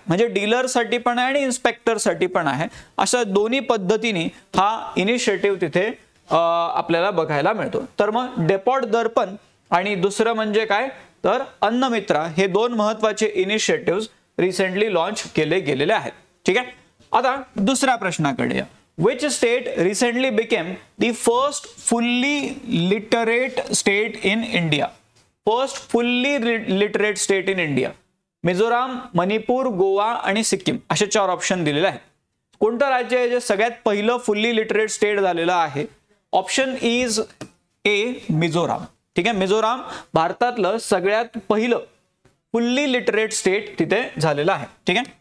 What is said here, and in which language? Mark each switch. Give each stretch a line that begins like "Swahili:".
Marathi: म्हणजे डीलरसाठी पण आहे आणि इन्स्पेक्टरसाठी पण आहे. अशा दोन्ही पद्धतीने हा इनिशिएटिव्ह तिथे आपल्याला बघायला मिळतो. तर मग डेपोट दर्पण आणि दुसरं म्हणजे काय तर अन्नमित्रा, हे दोन महत्वाचे इनिशिएटिव्ह रिसेंटली लॉन्च केले गेलेले आहेत. ठीक आहे. आता दुसऱ्या प्रश्नाकडे या.
English: Which state recently became the first fully literate state in India? First fully literate state in India.
Marathi: Mizoram, Manipur, Goa आणि सिक्कीम असे 4 ऑप्शन दिलेले आहेत. कोणतं राज्य आहे जे सगळ्यात पहिलं फुल्ली लिटरेट स्टेट झालेलं आहे?
English: Option is A Mizoram.
Marathi: ठीक आहे. मिझोराम भारतातलं सगळ्यात पहिलं फुल्ली लिटरेट स्टेट तिथे झालेलं आहे. ठीक आहे.